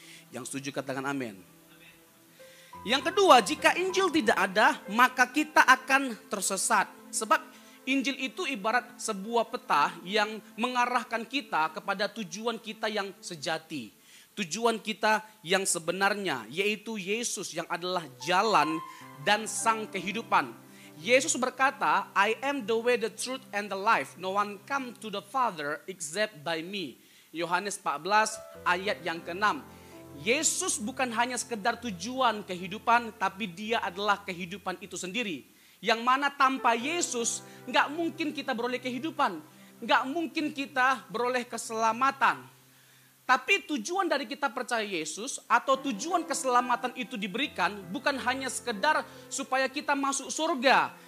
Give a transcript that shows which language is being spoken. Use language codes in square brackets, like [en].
[id] Yang setuju katakan amin. Yang kedua, jika Injil tidak ada, maka kita akan tersesat. Sebab Injil itu ibarat sebuah peta yang mengarahkan kita kepada tujuan kita yang sejati. Tujuan kita yang sebenarnya, yaitu Yesus yang adalah jalan dan sang kehidupan. Yesus berkata, [en] I am the way, the truth, and the life. No one come to the Father except by me. [id] Yohanes 14 ayat yang ke-6. Yesus bukan hanya sekedar tujuan kehidupan, tapi dia adalah kehidupan itu sendiri. Yang mana tanpa Yesus gak mungkin kita beroleh kehidupan. Gak mungkin kita beroleh keselamatan. Tapi tujuan dari kita percaya Yesus atau tujuan keselamatan itu diberikan bukan hanya sekedar supaya kita masuk surga.